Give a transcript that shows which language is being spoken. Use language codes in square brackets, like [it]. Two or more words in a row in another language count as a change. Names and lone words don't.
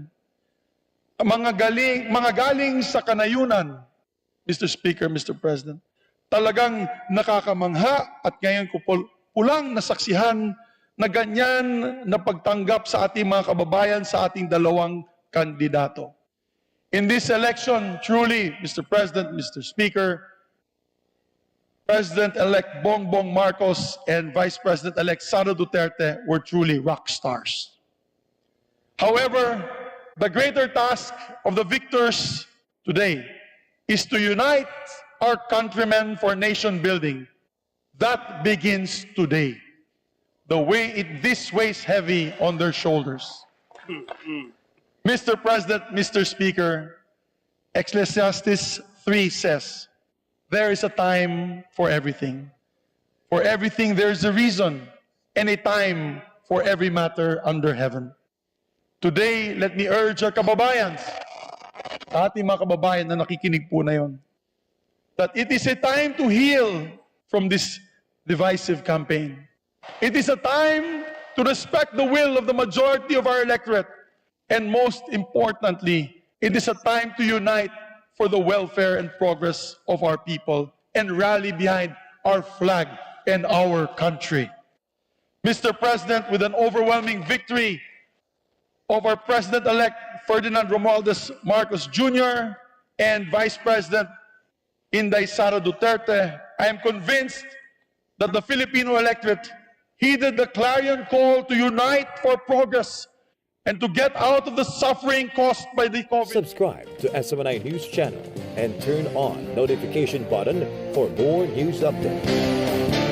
[tl] Mga galing sa kanayunan, Mr. Speaker, Mr. President, talagang nakakamangha at ngayon ko pulang nasaksihan na ganyan na pagtanggap sa ating mga kababayan sa ating dalawang kandidato. [en] In this election, truly, Mr. President, Mr. Speaker, President-elect Bongbong Marcos and Vice President-elect Sara Duterte were truly rock stars. However, the greater task of the victors today is to unite our countrymen for nation building. That begins today. This weighs heavy on their shoulders. Mr. President, Mr. Speaker, Ecclesiastes 3 says, there is a time for everything. For everything there is a reason, and a time for every matter under heaven. Today, let me urge our kababayans, [tl] ating mga kababayan na nakikinig po na yon, [en] that it is a time to heal from this divisive campaign. It is a time to respect the will of the majority of our electorate. And most importantly, it is a time to unite for the welfare and progress of our people and rally behind our flag and our country. Mr. President, with an overwhelming victory of our President-elect Ferdinand Romualdez Marcos Jr. and Vice President Inday Sara Duterte, I am convinced that the Filipino electorate heeded the clarion call to unite for progress and to get out of the suffering caused by the COVID. Subscribe to SMNI News Channel and turn on notification button for more news updates.